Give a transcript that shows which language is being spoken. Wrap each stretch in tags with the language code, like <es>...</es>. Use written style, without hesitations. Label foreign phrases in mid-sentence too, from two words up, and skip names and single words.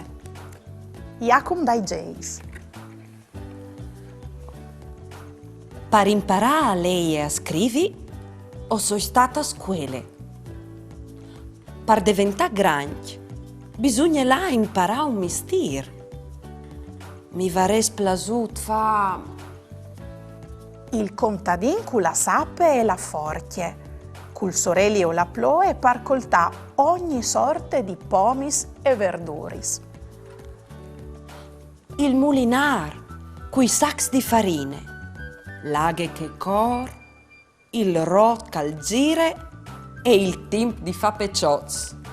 <it>Iacum dai Jays. Per imparare a leggere e a scrivere, o sono stata a scuola. Per diventare grande, bisogna là imparare un mestiere.</it> <fur>Mi vares plasut fa... Il contadin cu la sape e la forchie, cul sorelli o la ploe par coltà ogni sorte di pomis e verduris. Il mulinar, coi sacs di farine, l'aghe che cor, il rot cal gire e il timp di fa pecioz.</fur>